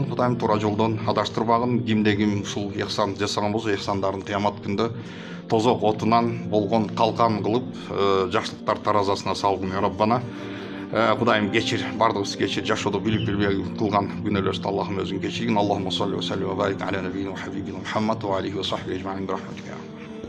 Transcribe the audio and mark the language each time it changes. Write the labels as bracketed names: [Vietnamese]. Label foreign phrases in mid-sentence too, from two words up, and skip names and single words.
[Kyrgyz] Кудайым туура жолдон адаштырбагын. Кимде ким ушул ыхсан жасаган болсо, ыхсандарын кыямат күндө тозок отунан болгон калкан кылып, жакшылыктар таразасына салгын. [Arabic] يا ربنا, [Kyrgyz] Кудайым кечир, бардыгыбыз кечир, жашоодо билип билбей кылган күнөөлөрүбүздү Аллахым өзүң кечиргин. [Arabic] اللهم صل وصل وبارك على نبينا وحبيبنا محمد وعليه وصحبه أجمعين برحمتك.